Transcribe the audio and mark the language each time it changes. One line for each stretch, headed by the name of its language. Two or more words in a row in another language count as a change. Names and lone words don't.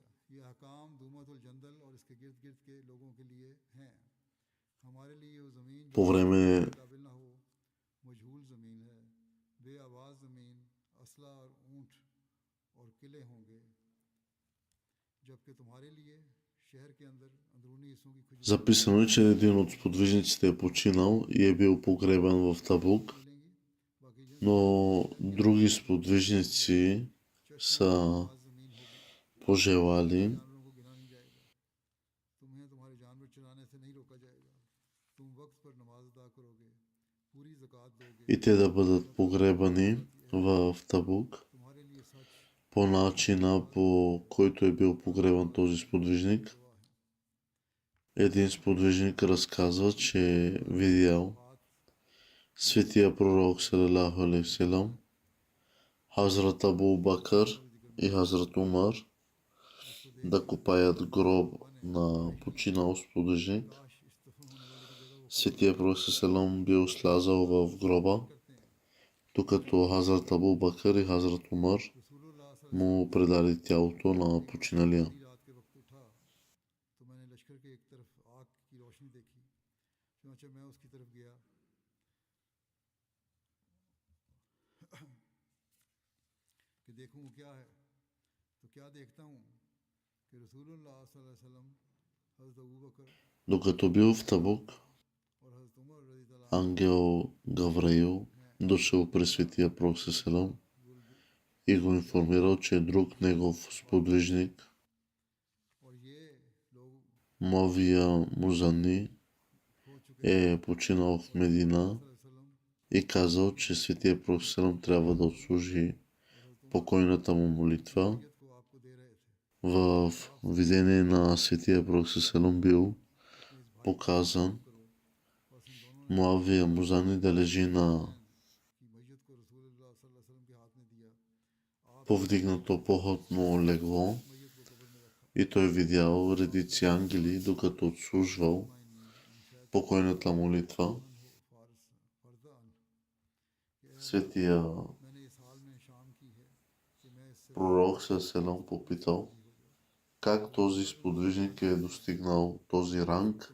Hindi: ये अहकाम दूमतुल जंदल और इसके गिर्द गिर्द के लोगों के लिए हैं। हमारे लिए वो ज़मीन
Bulgarian: По време
Hindi: काबिल ना हो, मजहूल ज़मीन है, बे आवाज़ ज़मीन, असला और ऊँट और किले होंगे, जबकि तुम्हारे लिए शहर के अंदर अंदरूनी हिस्सों की खुशबू
Bulgarian: записано е, че един от сподвижниците е починал и е бил погребан в Табук,
Hindi: मिलेंगी। बाकी जिन
Bulgarian: но други сподвижници са
Hindi: आवाज़ ज़मीन होगी,
Bulgarian: пожелали
Hindi: जानवरों को गिना नहीं जाएगा, तुम्हें तुम्हारे जानवर चराने से नहीं रोका जाएगा, तुम वक्त पर नमाज अदा करोगे, पूरी ज़कात दोगे,
Bulgarian: и те да бъдат погребани в Табук
Hindi: तुम्हारे लिए सच
Bulgarian: по начина, по който е бил погребан този сподвижник.
Hindi: गवाह है।
Bulgarian: Един сподвижник разказва, че е видял светия пророк
Arabic: صلى الله عليه وسلم,
Bulgarian: Хазрат Абу Бакър и Хазрат Умар да копаят гроб на починал сподвижник.
Hindi: काश इस दफन होने वाले की जगह वो
Bulgarian: Светия пророк салам бил слязал в гроба,
Hindi: करते हैं।
Bulgarian: докато Хазрат Абу Бакър и Хазрат Умар
Hindi: रसूलुल्लाह
Bulgarian: му предали тялото на починалия.
Hindi: आधी रात के वक्त उठा तो मैंने लश्कर के एक तरफ आग की रोशनी देखी, चुनांचे मैं उसकी तरफ गया कि देखूं वो क्या है। तो क्या देखता हूँ कि
Arabic: رسول الله صلى الله عليه وسلم,
Hindi: हज़रत अबू बकर
Bulgarian: Докато бил в Табук,
Hindi: और हज़रत उमर
Arabic: رضي الله عنه
Bulgarian: ангел Гавраил дошъл при светия пророк салам и го информирал, че друг негов сподвижник,
Hindi: और ये लोग
Bulgarian: Мавия Музани,
Hindi: हो चुके
Bulgarian: е починал в Медина
Arabic: صلى الله عليه وسلم
Bulgarian: и казал, че светия пророк салам трябва да отслужи покойната му молитва.
Hindi: को आपको दे रहे थे।
Bulgarian: В видение на светия пророк салам бил показан
Hindi: करो बस इन दोनों
Bulgarian: Муавия Музани да лежи на
Hindi: की मैयत को
Arabic: رسول الله صلى الله عليه وسلم
Hindi: के हाथ में दिया, आप
Bulgarian: повдигнато походно легло
Hindi: मैयत को कब्र में रखा।
Bulgarian: и той видял редици ангели, докато отслужвал покойната молитва. फारस फर्दा अन Светия
Hindi: मैंने इस हाल में शाम की है कि मैं इससे
Bulgarian: пророк салам попитал как този сподвижник е достигнал този ранг.